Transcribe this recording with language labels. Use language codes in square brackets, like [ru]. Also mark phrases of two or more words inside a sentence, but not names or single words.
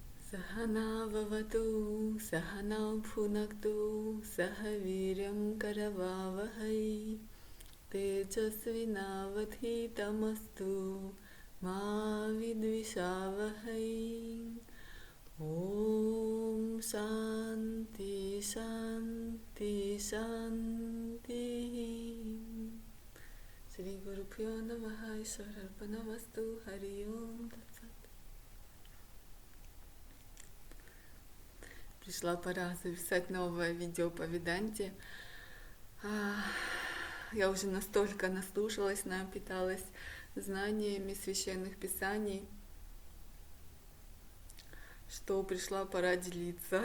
[sa] सहना ववतु, सहना भुनक्तु, सहवीर्यं करवावहै, तेजस्विनावधीतमस्तु, मा विद्विषावहै. ॐ शान्ति शान्ति शान्ति. श्री गुरु प्यो नमः ईश्वरार्पणमस्तु. हरि ॐ तत्सत्. [ru] Пришла пора записать новое видео по Веданте. Я уже настолько наслушалась, напиталась знаниями священных писаний, что пришла пора делиться.